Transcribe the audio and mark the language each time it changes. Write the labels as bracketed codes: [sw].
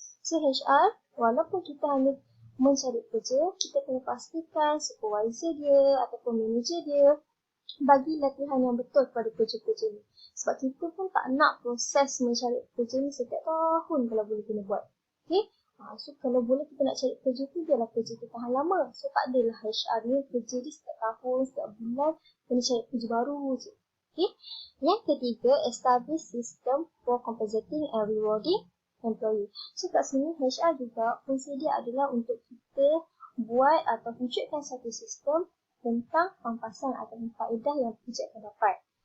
[ms] So HR, walaupun kita hanya mencari pekerja, kita kena pastikan supervisor dia ataupun manager dia bagi latihan yang betul kepada pekerja-pekerja ni. Sebab kita pun tak nak proses mencari pekerja ni setiap tahun kalau boleh kena buat. So, kalau boleh kita nak cari kerja tu, biarlah kerja tu tahan lama. So, tak adalah HR ni kerja dia setiap tahun, setiap bulan, kena cari kerja baru je. Yang ketiga, [en] establish system for compensating and rewarding employee. [ms] So, kat sini HR juga, fungsi dia adalah untuk kita buat atau wujudkan satu sistem tentang pampasan atau faedah yang pekerja akan dapat.